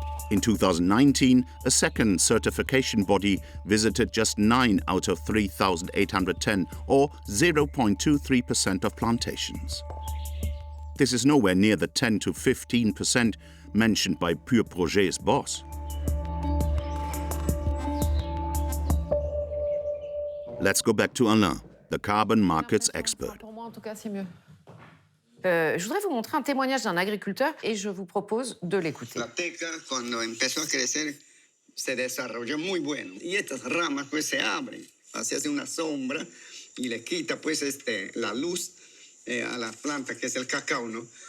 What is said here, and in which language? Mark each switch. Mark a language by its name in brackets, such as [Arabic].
[English] In 2019, a second certification body visited just 9 out of 3,810, or 0.23% of plantations. This is nowhere near the 10 to 15% mentioned by Pure Projet's boss. Let's go back to Alain, the carbon markets expert. [French] Pour moi, en tout cas, c'est mieux. Je voudrais vous montrer un témoignage d'un agriculteur et je vous propose de l'écouter. [Spanish] La teca, cuando empezó a crecer, se desarrolló muy bueno. Y estas ramas pues se abren, se hace una sombra y le quita pues la luz a la planta que es el cacao, ¿no?